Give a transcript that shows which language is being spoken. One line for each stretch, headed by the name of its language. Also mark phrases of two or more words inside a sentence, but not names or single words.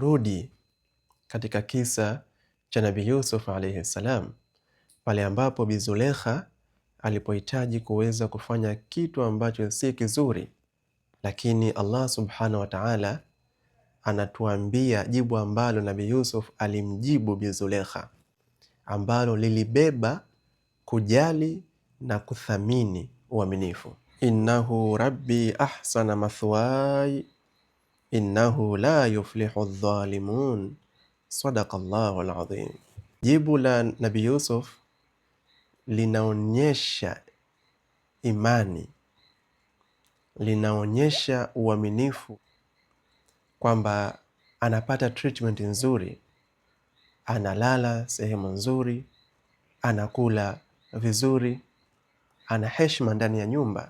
Swahili: Turudi katika kisa cha Nabii Yusuf
Arabic: عليه السلام,
Swahili: pale ambapo Bi Zulekha alipohitaji kuweza kufanya kitu ambacho si kizuri, lakini
Arabic: الله سبحانه وتعالى
Swahili: anatuambia jibu ambalo Nabii Yusuf alimjibu Bi Zulekha, ambalo lilibeba kujali na kuthamini uaminifu.
Arabic: إنه ربي أحسن مثواي إنه لا يفلح الظالمون صدق الله العظيم.
Swahili: Jibu la Nabii Yusuf linaonyesha imani, linaonyesha uaminifu, kwamba anapata treatment nzuri, analala sehemu nzuri, anakula vizuri, ana heshima ndani ya nyumba.